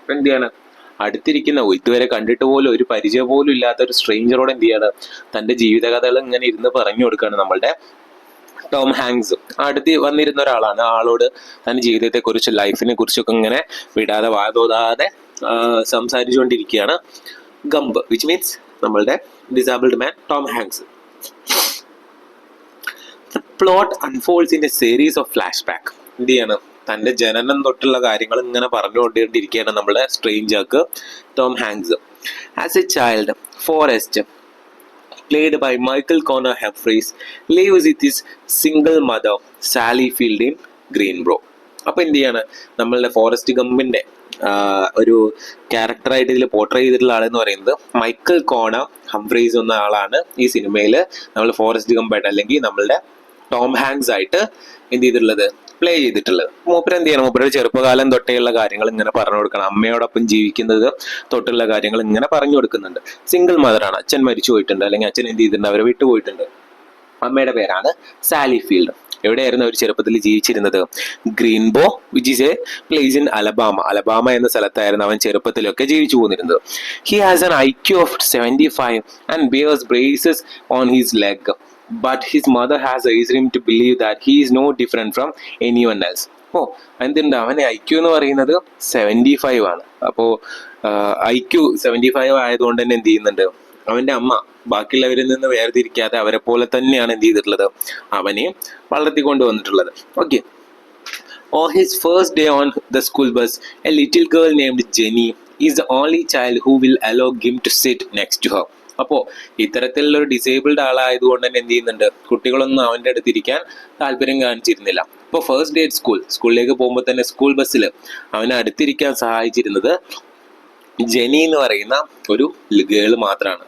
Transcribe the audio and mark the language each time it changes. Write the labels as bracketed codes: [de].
[ml] എന്ത് ചെയ്യണം, അടുത്തിരിക്കുന്ന ഇതുവരെ കണ്ടിട്ട് പോലും ഒരു പരിചയം പോലും ഇല്ലാത്ത ഒരു സ്ട്രേഞ്ചറോട് എന്ത് ചെയ്യാണ്, തൻ്റെ ജീവിതകഥകൾ ഇങ്ങനെ ഇരുന്ന് പറഞ്ഞു കൊടുക്കുകയാണ് നമ്മളുടെ ടോം ഹാങ്സ്. അടുത്ത് വന്നിരുന്ന ഒരാളാണ്. ആളോട് തൻ്റെ ജീവിതത്തെക്കുറിച്ച്, ലൈഫിനെ കുറിച്ചൊക്കെ ഇങ്ങനെ വിടാതെ വാതോതാതെ സംസാരിച്ചുകൊണ്ടിരിക്കുകയാണ് ഗംപ്, [en] which means [ml] നമ്മളുടെ disabled man Tom Hanks. [en] The plot unfolds in a series of flashback. [ml] എന്ത് ചെയ്യാണ്, തൻ്റെ ജനനം തൊട്ടുള്ള കാര്യങ്ങൾ ഇങ്ങനെ പറഞ്ഞുകൊണ്ടിരിക്കുകയാണ് നമ്മുടെ സ്ട്രേഞ്ചർക്ക് Tom Hanks. [en] As a child, Forrest played by Michael Connor Humphreys lives with his single mother Sally Field in Greenboro. [ml] അപ്പോൾ എന്ത് ചെയ്യാണ്, നമ്മളുടെ ഫോറസ്റ്റ് ഗംപിൻ്റെ ഒരു ക്യാരക്ടറായിട്ട് ഇതിൽ പോർട്രേ ചെയ്തിട്ടുള്ള ആളെന്ന് പറയുന്നത് മൈക്കൽ കോണർ ഹംഫ്രീസ് എന്ന ആളാണ് ഈ സിനിമയിൽ നമ്മൾ ഫോറസ്റ്റ് ഗംപായിട്ട് അല്ലെങ്കിൽ നമ്മളുടെ ടോം ഹാങ്സ് ആയിട്ട് എന്ത് ചെയ്തിട്ടുള്ളത്, പ്ലേ ചെയ്തിട്ടുള്ളത്. മൂപ്പര് എന്ത് ചെയ്യണം, മൂപ്പരുടെ ചെറുപ്പകാലം തൊട്ടേയുള്ള കാര്യങ്ങൾ ഇങ്ങനെ പറഞ്ഞു കൊടുക്കണം. അമ്മയോടൊപ്പം ജീവിക്കുന്നത് തൊട്ടുള്ള കാര്യങ്ങൾ ഇങ്ങനെ പറഞ്ഞു കൊടുക്കുന്നുണ്ട്. സിംഗിൾ മദറാണ്, അച്ഛൻ മരിച്ചു പോയിട്ടുണ്ട്, അല്ലെങ്കിൽ അച്ഛൻ എന്ത് ചെയ്തിട്ടുണ്ട്, അവരെ വിട്ടുപോയിട്ടുണ്ട്. അമ്മയുടെ പേരാണ് സാലി ഫീൽഡ്. എവിടെയായിരുന്നു അവർ ചെറുപ്പത്തിൽ ജീവിച്ചിരുന്നത്? ഗ്രീൻബോ [en] which is a place in Alabama [ml] എന്ന സ്ഥലത്തായിരുന്നു അവൻ ചെറുപ്പത്തിലൊക്കെ ജീവിച്ചു പോന്നിരുന്നത്. [en] He has an IQ of 75 and bears braces on his leg, but his mother has raised him to believe that he is no different from anyone else. [ml] എന്തുണ്ട്, അവന് IQ എന്ന് പറയുന്നത് 75 ആണ്. അപ്പോൾ IQ 75 ആയതുകൊണ്ട് തന്നെ എന്ത് ചെയ്യുന്നുണ്ട്, അവന്റെ അമ്മ ബാക്കിയുള്ളവരിൽ നിന്ന് വേർതിരിക്കാതെ അവരെ പോലെ തന്നെയാണ് എന്ത് ചെയ്തിട്ടുള്ളത്, അവനെ വളർത്തിക്കൊണ്ട് വന്നിട്ടുള്ളത്. [en] Okay. On his first day on the school bus, a little girl named Jenny is the only child who will allow him to sit next to her. [ml] അപ്പോൾ ഇത്തരത്തിലുള്ള ഒരു ഡിസേബിൾഡ് ആളായതുകൊണ്ട് തന്നെ എന്ത് ചെയ്യുന്നുണ്ട്, കുട്ടികളൊന്നും അവൻ്റെ അടുത്തിരിക്കാൻ താല്പര്യം കാണിച്ചിരുന്നില്ല. ഇപ്പോൾ ഫസ്റ്റ് ഡേ സ്കൂളിലേക്ക് പോകുമ്പോൾ തന്നെ സ്കൂൾ ബസ്സിൽ അവനെ അടുത്തിരിക്കാൻ സഹായിച്ചിരുന്നത് ജെനി എന്ന് പറയുന്ന ഒരു ഗേള് മാത്രമാണ്.